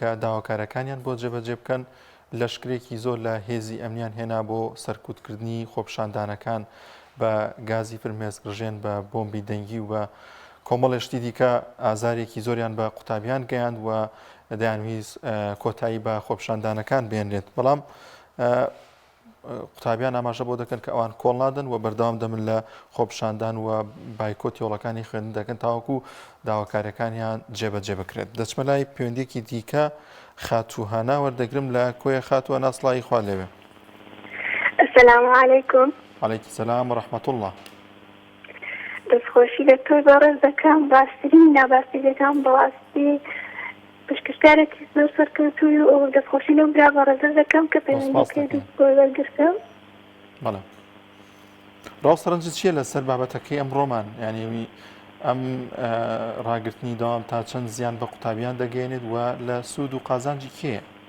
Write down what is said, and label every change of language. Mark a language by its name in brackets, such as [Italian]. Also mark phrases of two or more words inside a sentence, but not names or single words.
[Central Kurdish] کە داواکارەکانیان بۆ جێبەجێ بکەن لەشکرێکی زۆر لە هێزی ئەمنیان هێنا بۆ سەرکوتکردنی خۆپشاندانەکان بە گازی فرمێسکڕژێن بە بۆمبی دەنگی و بە کۆمەڵێشتی دیکە ئازارێکی زۆریان بە قوتابیان گەیاند و دەیانویست کۆتایی بە خۆپشاندانەکان بێنرێت بەڵام قوتابیان ئاماژە بۆ دەکەن کە ئەوان کۆڵ نادەن و بەردەوام دەمن لە خۆپشاندان و بایکۆتی وڵەکانی خوێندن دەکەن تاوەکو داواکاریەکانیان جێبەجێ بکرێت. دەچمە لای پەیوەندیەکی دیکە خاتوهانا وەردەگرم لە کۆیە خاتووە ناسڵایی خوا لێوێ. [Arabic] السلام عليكم. عليكم السلام ورحمة الله. [Central Kurdish] دەستخۆشی لە تۆی بەڕێز دەکەم باشترین ناباسی دەکەم بەڕاستی پشتکارێکی زۆر سەرکەوتووی و دەستخۆشی لەو برا بەڕێزە دەکەم کە پەیوەندیەکەی بۆی وەرگرتم. بەڵێ ڕاوسەرنجت چییە لەسەر بابەتەکەی ئەمڕۆمان یعنی ئەم ڕاگررتنی داوام تا چەند زیان بە قوتابیان دەگەێنێت و لە سوود و قازانجی کێیە؟